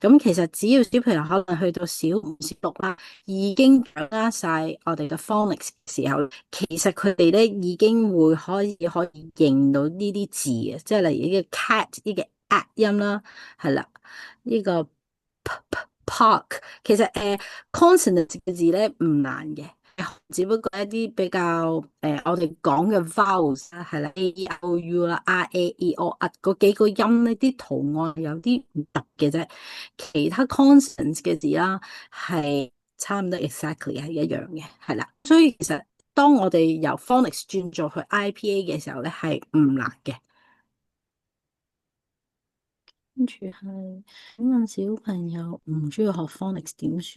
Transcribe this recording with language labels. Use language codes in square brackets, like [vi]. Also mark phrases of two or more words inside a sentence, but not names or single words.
[yue] 咁其實只要小朋友可能去到小5、小6啦，已經掌握晒我哋嘅 phonics 嘅時候，其實佢哋咧已經會可以認到呢啲字嘅，即係例如呢個 cat 呢個 at 音啦，係啦，呢個 park，其實consonant 嘅字咧唔難嘅。只不過一啲比較我哋講嘅 vowels 啦，係啦 ，A E I O U 啦，R A E O 啊，嗰幾個音呢啲圖案有啲唔突嘅啫，其他 consonants 嘅字啦係差唔多 exactly 係一樣嘅，係啦，所以其實當我哋由 phonics 轉做去 IPA 嘅時候咧，係唔難嘅。跟住係請問小朋友唔中意學 phonics 點算？